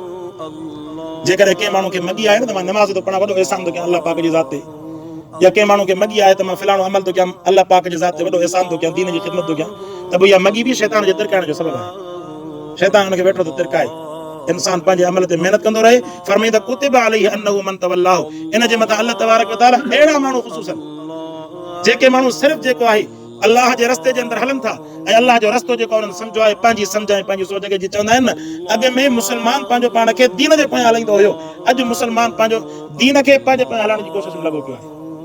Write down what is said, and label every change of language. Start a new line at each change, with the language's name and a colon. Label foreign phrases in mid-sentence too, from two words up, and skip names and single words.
Sindhi: जेकॾहिं कंहिं माण्हू खे मॻी आहे न त मां नमाज़ थो पढ़ां, वॾो एहसान थो कयां अलाह पाक जी ज़ात ते, या कंहिं माण्हू खे मॻी आहे त मां फिलाणो अमल थो कयां अलाह पाक जी ज़ात ते वॾो एहसान थो कयां, दीन जी ख़िदमत थो कयां, त पोइ इहा मॻी बि शैतान जे तिरकाइण जो सबबु आहे। शैतान हुनखे वेठो थो तिरकाए, इंसान पंहिंजे अमल ते महिनत कंदो रहे। फरमाईंदा
Arabic: كتب عليه أنه من تولاه,
Sindhi: इन जे मथां
Arabic: الله تبارك وتعالى
Sindhi: अहिड़ा माण्हू ख़ुसूसन जेके माण्हू सिर्फ़ु जेको आहे अलाह जे रस्ते जे अंदरि हलनि था ऐं अलाह जो रस्तो जेको उन्हनि सम्झो आहे पंहिंजी सम्झ ऐं पंहिंजी सोच खे, चवंदा आहिनि न अॻु में मुस्लमान पंहिंजो पाण खे दीन जे पोयां हलाईंदो हुयो, अॼु मुस्लमान पंहिंजो दीन खे पंहिंजे पोयां हलाइण जी कोशिशि में लॻो पियो आहे।